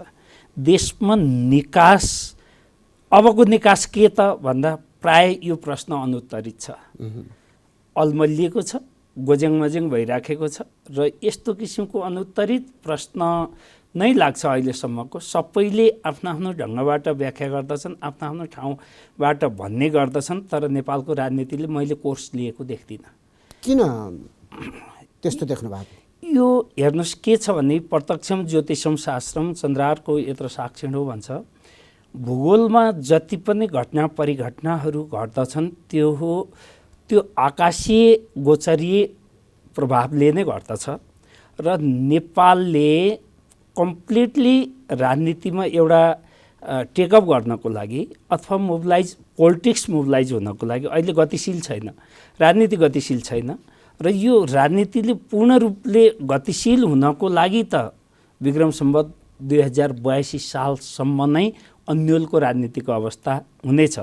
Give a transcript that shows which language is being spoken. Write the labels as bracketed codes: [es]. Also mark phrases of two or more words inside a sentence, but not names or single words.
[ne] देशमा निकास, अबको निकास के त भन्दा प्राय यो प्रश्न अनुत्तरित छ, अल्मलिएको छ, गोजेङमजेङ भइराखेको छ र यस्तो किसिमको अनुत्तरित प्रश्न नै लाग्छ अहिलेसम्मको। सबैले आफ्नो आफ्नो ढङ्गबाट व्याख्या गर्दछन्, आफ्नो आफ्नो ठाउँबाट भन्ने गर्दछन्, तर नेपालको राजनीतिले मैले कोर्स लिएको देख्दिनँ। किन त्यस्तो देख्नु भएको? यो हेर्नुहोस्, के छ भने [sa] प्रत्यक्षम ज्योतिषम शास्त्रम चन्द्रारको यत्र साक्षिण [ne] हो भन्छ। भूगोलमा जति पनि घटना परिघटनाहरू घट्दछन् त्यो आकाशीय गोचरीय प्रभावले नै घट्दछ र नेपालले कम्प्लिटली राजनीतिमा एउटा टेकअप गर्नको लागि अथवा [en] politics mobilize [ne] हुनको लागि अहिले गतिशील छैन, राजनीति गतिशील छैन र यो राजनीतिले पूर्ण रूपले गतिशील हुनको लागि त विक्रम सम्वत 2082 सालसम्म नै अन्यलको राजनीतिको अवस्था हुनेछ।